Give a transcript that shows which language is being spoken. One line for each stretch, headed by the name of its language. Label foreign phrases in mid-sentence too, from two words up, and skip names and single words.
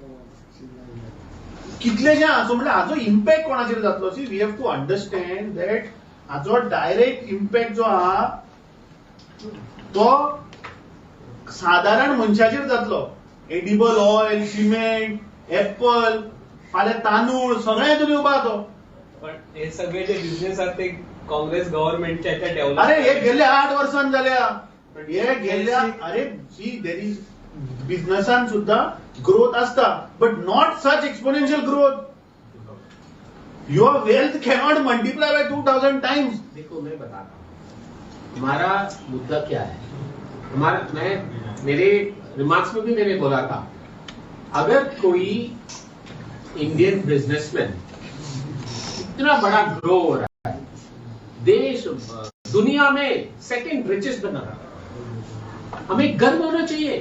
Konkani: कितलेशे आसा म्हळ्यार हाचो इम्पॅक्ट कोणाचेर जातलो.
English: So we have to understand that
Konkani: हाचो डायरेक्ट इम्पॅक्ट जो आहा तो साधारण मनशाचेर जातलो. एडिबल ऑयल, सिमेंट, एप्पल, फाल्यां तांदूळ सगळें हितून येवपा तो.
Marathi: पण हे सगळे जे बिझनेस आहेत ते काँग्रेस गव्हर्नमेंटच्या ह्याच्या डेव्हलप.
Konkani: अरे हे गेल्या 8 वर्षांत जाल्या. हे गेल्या अरे
English: So there is
Konkani: बिझनेसान सुद्धा ग्रोथ असता,
English: But not such exponential growth. Your wealth cannot multiply by 2000 times.
Hindi: देखो मैं बताता हूँ हमारा मुद्दा क्या है. मेरे रिमार्क्स में भी मैंने बोला था, अगर कोई
English: Indian businessman
Hindi: इतना बड़ा ग्रो हो रहा है, देश दुनिया में
English: second richest
Hindi: बना रहा है, हमें गर्व होना चाहिए.